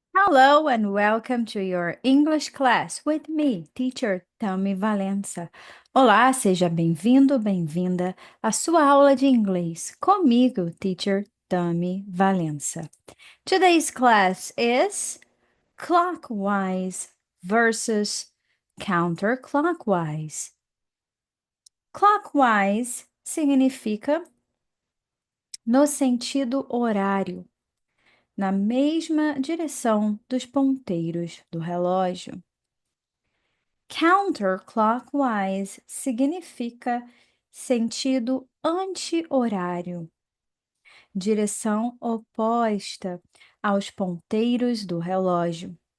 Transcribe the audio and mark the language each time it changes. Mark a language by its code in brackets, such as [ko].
[en] Hello and welcome to your English class with me, teacher Tami Valença. [pt] Olá, seja bem-vindo, bem-vinda à sua aula de inglês comigo, teacher Tami Valença. [en] Today's class is clockwise versus counterclockwise. [pt] Clockwise significa no sentido horário, na mesma direção dos ponteiros do relógio. Counterclockwise significa sentido anti-horário, direção oposta aos ponteiros do relógio.